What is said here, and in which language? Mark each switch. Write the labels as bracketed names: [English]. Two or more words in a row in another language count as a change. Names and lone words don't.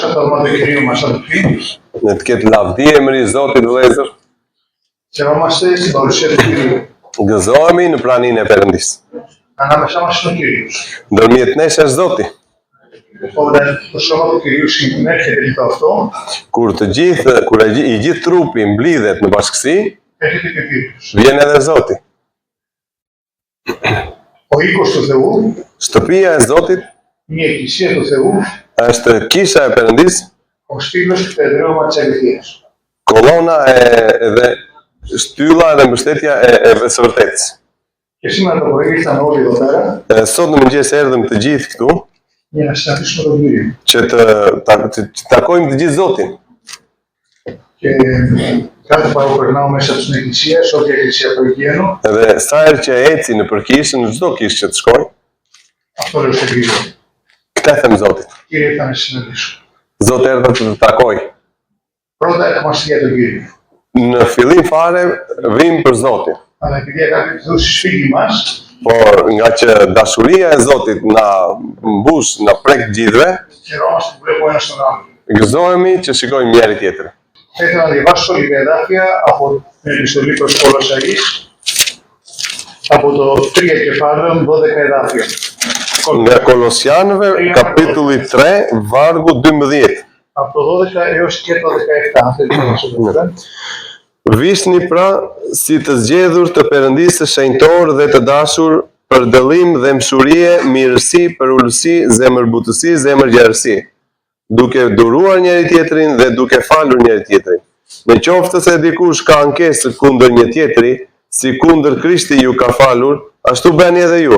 [Greek] το όνομα του Κυρίου μας αδελφοί. [Albanian] Në të ketë lavdi emri i Zotit vëllezër. [Greek] Χαιρόμαστε στην παρουσία του Κυρίου. [Albanian] Gëzohemi në praninë e Perëndisë. [Greek] Ανάμεσά μας είναι ο Κύριος. [Albanian] Ndërmjet nesh është Zoti. [Greek] Όταν το σώμα του Κυρίου συνέρχεται λίγο αυτό, [Albanian] Kur i gjithë trupi mblidhet në bashkësi, [Greek] έρχεται και ο Κύριος. [Albanian] vjen edhe Zoti. [Greek] Ο οίκος του Θεού, [Albanian] Shtëpia e Zotit [Greek] μια εκκλησία του Θεού, [Albanian] është kisha e Perëndisë, [Greek] ο στήλος και το εδραίωμα της αληθείας. [Albanian] kolona dhe shtylla dhe mbështetja e së vërtetës. [Greek] Και σήμερα το πρωί ήρθαμε όλοι εδώ πέρα [Albanian] Sot në mëngjes erdhëm të gjithë këtu [Greek] για να συναντήσουμε τον Κύριο. [Albanian] që të takojmë të gjithë Zotin. [Greek] Και κάθε φορά που περνάω μέσα στην εκκλησία, σε όποια εκκλησία πηγαίνω, [Albanian] Edhe sa herë që eci në përkishë, në çdo kishë që të shkoj, [Greek] αυτό λέω στον Κύριο. [Albanian] këtë them Zotit. [Greek] Κύριε, ήρθα να σε συναντήσω. [Albanian] Zoti erdha të të takoj. [Greek] Πρώτα έρχομαστε για τον Κύριο. [Albanian] Në fillim fare vim për Zotin, [Greek] Αλλά επειδή αγάπη του Θεού στις φίλοι μας, [Albanian] por nga që dashuria e Zotit na mbush, na prek gjithëve, [Greek] χαιρόμαστε που βλέπουμε ένας τον άλλον. [Albanian] gëzohemi që shikojmë njëri tjetrin. [Greek] Θα ήθελα να διαβάσω λίγα εδάφια από την επιστολή προς Κολοσσαείς, από το 3 κεφάλαιο, 12 εδάφια. [Albanian] Nga Kolosianëve, kapitulli 3, vargu 12. [Greek] Από το 12 έως και το 17, αν θέλετε να σου δείτε. [Albanian] Vishni pra si të zgjedhur të Perëndisë së shenjtor dhe të dashur për dëllim dhe mshurie, mirësi, për ulësi, zemërbutësi, zemërgjerësi, duke duruar njëri tjetrin dhe duke falur njëri tjetrin. Në qoftë se dikush ka ankesë kundër një tjetri, si kundër Krishti ju ka falur, ashtu bëni edhe ju.